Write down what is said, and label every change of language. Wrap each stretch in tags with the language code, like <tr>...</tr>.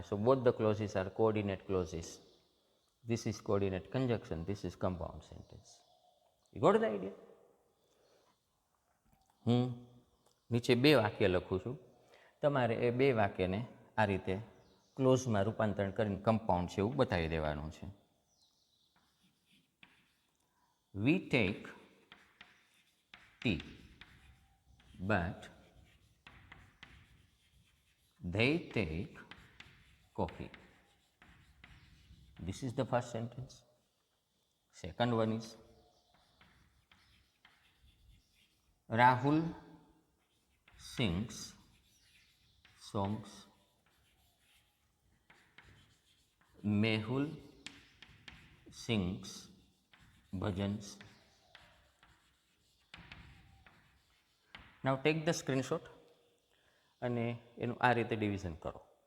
<en>So both the clauses are coordinate clauses. This is coordinate conjunction, this is compound sentence. You got the idea?</en> <gu>હું નીચે બે વાક્ય લખું છું, તમારે એ બે વાક્યને આ રીતે ક્લોઝમાં રૂપાંતરણ કરીને કમ્પાઉન્ડ છે એવું બતાવી દેવાનું છે.</gu> <en>We take tea but they take coffee. This is the first sentence. Second one is Rahul sings songs, Mehul sings bhajans. Now take the screenshot</en> <gu>અને એનું આ રીતે ડિવિઝન કરો.</gu>